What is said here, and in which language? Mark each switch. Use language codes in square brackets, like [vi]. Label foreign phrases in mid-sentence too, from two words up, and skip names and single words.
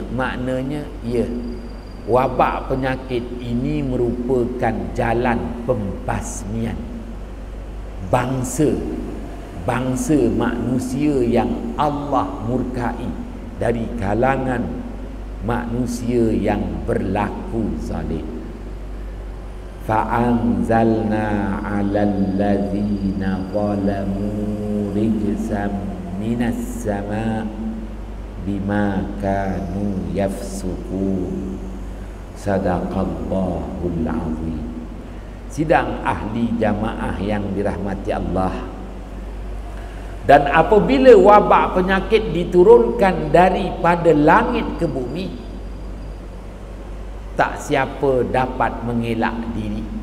[ms] Maknanya wabak penyakit ini merupakan jalan pembasmian bangsa manusia yang Allah murkai dari kalangan manusia yang berlaku zalim. [ar] فأنزلنا على الذين ظلموا رجزا من السماء بما كانوا يفسقون. صدق الله العظيم. [ms] Sidang ahli jamaah yang dirahmati Allah, dan apabila wabak penyakit diturunkan daripada langit ke bumi, tak siapa dapat mengelak diri.